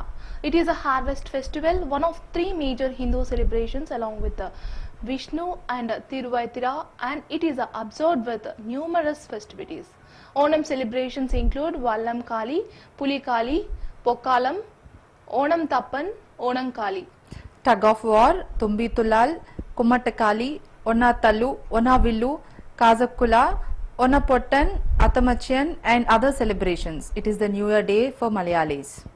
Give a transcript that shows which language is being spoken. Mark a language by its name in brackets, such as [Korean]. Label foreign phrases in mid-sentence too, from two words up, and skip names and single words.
[English] It is a harvest festival, one of three major Hindu celebrations along with the Vishnu and Thiruvaitira, and it is observed with numerous festivities. Onam celebrations include Vallam Kali, Puli Kali, Pokalam, Onam Tappan, Onam Kali. Tug of war, Tumbi Tulal, Kumatakali, Ona Tallu, Ona Villu, Kazakula, Onapottan, Atamachian and other celebrations. It is the New Year day for Malayalis.